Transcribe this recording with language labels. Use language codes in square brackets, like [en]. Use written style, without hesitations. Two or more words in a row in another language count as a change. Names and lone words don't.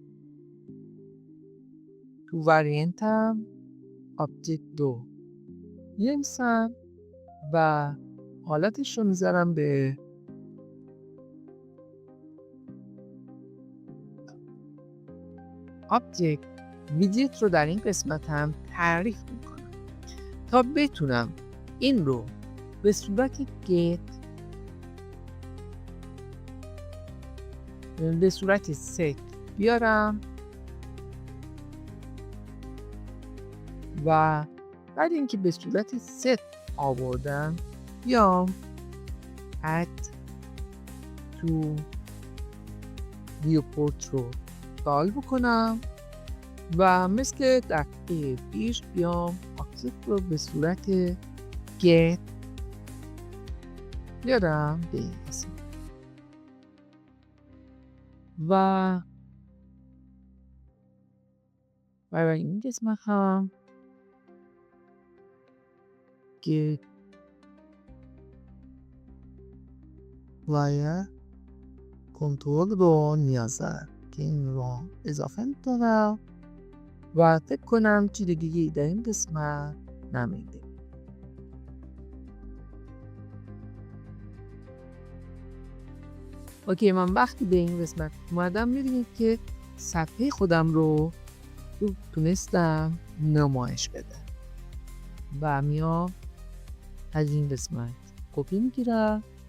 [fa] تو وریانتم object رو می‌نویسم و حالتش رو میذارم به [en] object widget [fa] رو در این قسمت هم تعریف میکنم تا بتونم این رو به صورت get به صورت set بیارم و بعد اینکه به صورت set آوردم بیام [en] add to [fa] viewport رو فعال بکنم و مثل دفعه پیش بیام object رو به صورت get بیارم به این قسمت و برای این قسمت هم [en] get wire [fa] کنترل رو نیاز دارم که این رو اضافه میکنم و فکر کنم چیز دیگه در این قسمت نمیده. اوکی، من وقتی به این قسمت اومدم میبینید که صفحه خودم رو تونستم نمایش بده و میام از این قسمت کپی میگیرم